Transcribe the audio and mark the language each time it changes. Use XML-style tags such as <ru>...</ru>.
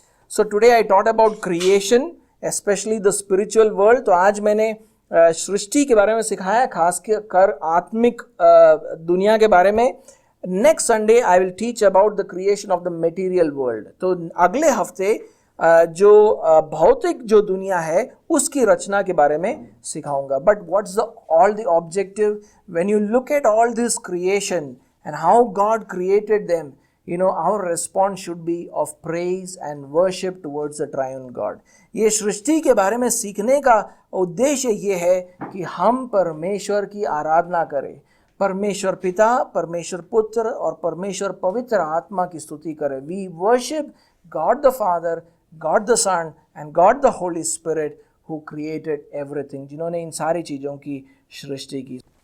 <en>So today I taught about creation, especially the spiritual world.</en> <hi>तो आज मैंने सृष्टि के बारे में सिखाया, खास कर आत्मिक दुनिया के बारे में.</hi> <en>Next Sunday I will teach about the creation of the material world.</en> <hi>तो अगले हफ्ते जो भौतिक जो दुनिया है उसकी रचना के बारे में सिखाऊंगा.</hi> <en>But what's the all the objective when you look at all this creation and how God created them, our response should be of praise and worship towards the triune God.</en> <hi>ये सृष्टि के बारे में सीखने का उद्देश्य ये है कि हम परमेश्वर की आराधना करें, परमेश्वर पिता, परमेश्वर पुत्र और परमेश्वर पवित्र आत्मा की स्तुति करें.</hi> <en>We worship God the Father, God the Son and God the Holy Spirit who created everything,</en> <hi>जिन्होंने इन सारी चीज़ों की सृष्टि की.</hi>